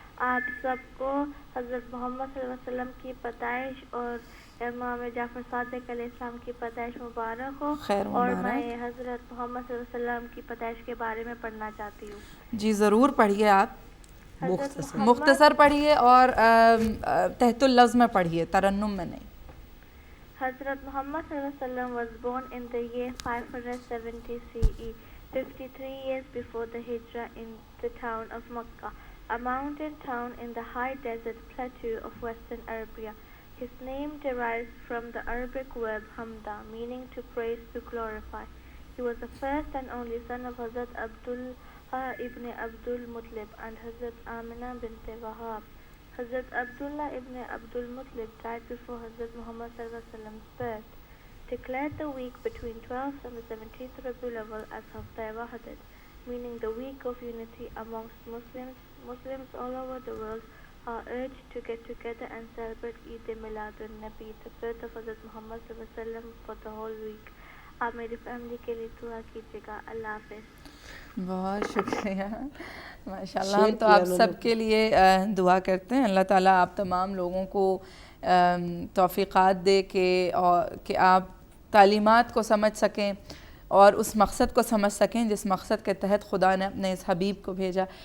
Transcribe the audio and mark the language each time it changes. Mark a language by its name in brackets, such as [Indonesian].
[Urdu] آپ سب کو حضرت محمد صلی اللہ علیہ وسلم کی پیدائش اور امام جعفر صادق علیہ السلام کی پیدائش مبارک ہو. اور میں حضرت محمد صلی اللہ علیہ وسلم کی پیدائش کے بارے میں پڑھنا چاہتی ہوں. جی ضرور پڑھیے، آپ مختصر پڑھیے اور تحت اللفظ میں پڑھیے، ترنم میں نہیں. [English] حضرت محمد صلی اللہ علیہ وسلم was born in the year 570 CE, 53 years before the Hijrah, in the town of Makkah, a mountain town in the high desert plateau of western Arabia. His name derives from the Arabic verb hamda, meaning to praise, to glorify. He was the first and only son of Hazrat Abdullah ibn Abdul Muttalib and Hazrat Amina bint Wahab. Hazrat Abdullah ibn Abdul Muttalib died before Hazrat Muhammad sallallahu alaihi wasallam's birth. Declared the week between 12th and the 17th Rabiul Awwal as Hafta Wahdat, meaning the week of unity amongst Muslims. Muslims all over the world are urged to get together and celebrate Eid Miladun Nabi, the birth of Hazrat Muhammad sallallahu alaihi wasallam, for the whole week. [Urdu] آپ میری family کے لیے دعا کیجیے گا. اللہ حافظ. بہت شکریہ ماشاء اللہ. ہم تو آپ سب کے لیے دعا کرتے ہیں. اللہ تعالیٰ آپ تمام لوگوں کو توفیقات دے کہ آپ تعلیمات کو سمجھ سکیں اور اس مقصد کو سمجھ سکیں جس مقصد کے تحت خدا نے اپنے اس حبیب کو بھیجا.